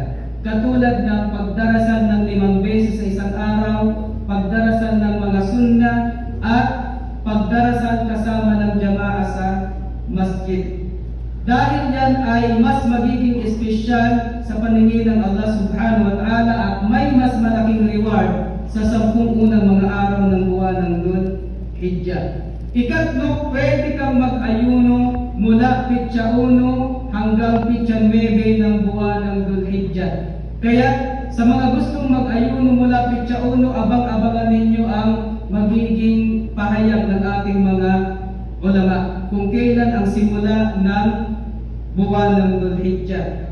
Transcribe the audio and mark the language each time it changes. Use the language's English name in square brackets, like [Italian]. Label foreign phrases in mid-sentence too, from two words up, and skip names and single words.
[Filipino] Katulad ng pagdarasan ng 5 beses sa isang araw, pagdarasan ng mga sunnah, at pagdarasan kasama ng jamaah sa masjid. Dahil yan ay mas magiging espesyal sa paningin ng Allah [Arabic] سبحانه وتعالى [Filipino] at may mas malaking reward sa 10 unang mga araw ng buwan ng Dhul-Hijjah. Ikatlo, pwede kang mag-ayuno mula pitsa 1 hanggang pitsa 9 ng buwan ng Dhul-Hijjah. Kaya sa mga gustong mag-ayuno mula pitsa 1, abang-abangan ninyo ang magiging pahayag ng ating mga ulama kung kailan ang simula ng buwan ng Dhul-Hijjah.